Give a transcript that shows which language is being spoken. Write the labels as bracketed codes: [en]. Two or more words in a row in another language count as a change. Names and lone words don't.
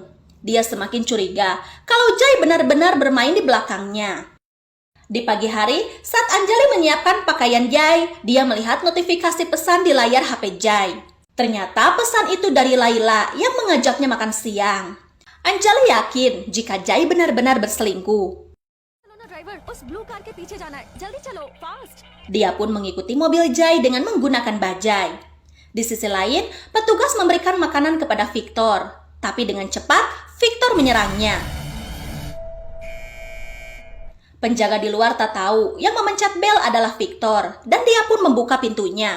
[id] Dia semakin curiga kalau Jai benar-benar bermain di belakangnya. Di pagi hari, saat Anjali menyiapkan pakaian Jai, dia melihat notifikasi pesan di layar HP Jai. Ternyata pesan itu dari Laila yang mengajaknya makan siang. Anjali yakin jika Jai benar-benar berselingkuh. [hi] चलो ना ड्राइवर, उस [en] blue car [hi] के पीछे जाना है. जल्दी चलो, फास्ट. [id] Dia pun mengikuti mobil Jai dengan menggunakan bajai. Di sisi lain, petugas memberikan makanan kepada Victor. Tapi dengan cepat, Victor menyerangnya. Penjaga di luar tak tahu yang memencet bel adalah Victor dan dia pun membuka pintunya.